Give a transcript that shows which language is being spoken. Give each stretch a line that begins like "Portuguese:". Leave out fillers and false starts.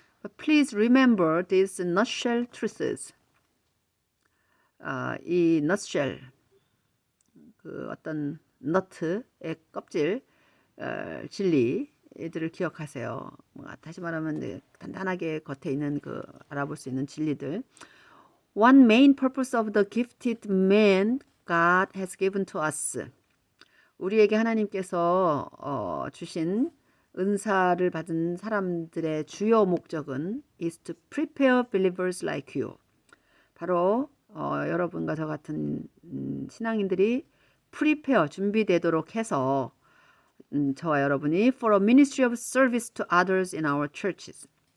English: But please remember these nutshell truths.
Korean: 이 nutshell 그 어떤 너트의 껍질 진리들을 기억하세요. 다시 말하면 단단하게 겉에 있는 그 알아볼 수 있는 진리들.
English: One main purpose of the gifted man God has given to us.
Korean: 우리에게 하나님께서 주신 은사를 받은 사람들의 주요 목적은
English: is to prepare believers like you.
Korean: 바로 여러분과 저 같은 신앙인들이 prepare 준비되도록 해서 저와 여러분이
English: for a ministry of service to others in our churches.